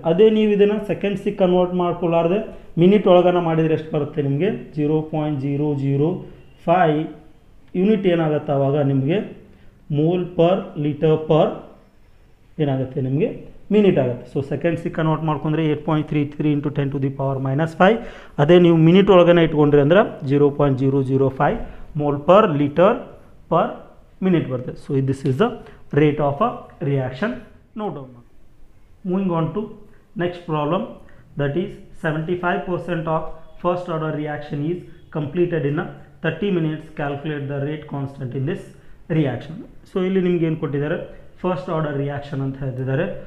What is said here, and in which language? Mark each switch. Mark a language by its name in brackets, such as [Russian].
[Kannada] ಅದೇ ನೀವು ಇದನ್ನು ಸೆಕೆಂಡ್ಸಿಗೆ ಕನ್ವರ್ಟ್ ಮಾಡ್ಕೊಳ್ಳಾರ್ದೆ ಮಿನಿಟ್ ಒಳಗನ ಮಾಡಿದರೆ ಎಷ್ಟು ಬರುತ್ತೆ ನಿಮಗೆ 0.005 ಯೂನಿಟ್ ಏನಾಗುತ್ತೆ ಆವಾಗ ನಿಮಗೆ ಮೋಲ್ ಪರ್ ಲೀಟರ್ ಪರ್ ಏನಾಗುತ್ತೆ ನಿಮಗೆ ಮಿನಿಟ್ ಆಗುತ್ತೆ. ಸೊ ಸೆಕೆಂಡ್ಸಿಗೆ ಕನ್ವರ್ಟ್ ಮಾಡ್ಕೊಂಡ್ರೆ 8.33 × 10⁻⁻5. ಅದೇ ನೀವು ಮಿನಿಟ್ ಒಳಗನೆ ಇಟ್ಕೊಂಡ್ರಿ ಅಂದ್ರೆ 0.005 mole per litre per minute ಬರ್ತದೆ. [English] So this is the rate of a reaction. [Kannada] Note down ಮಾಡಿ. [English] Moving on to next problem, that is 75% of first order reaction is completed in a 30 minutes. Calculate the rate constant in this reaction. [Kannada] So ಇಲ್ಲಿ ನಿಮ್ಗೆ ಏನು ಕೊಟ್ಟಿದ್ದಾರೆ, first order reaction ಅಂತ ಹೇಳ್ತಿದ್ದಾರೆ.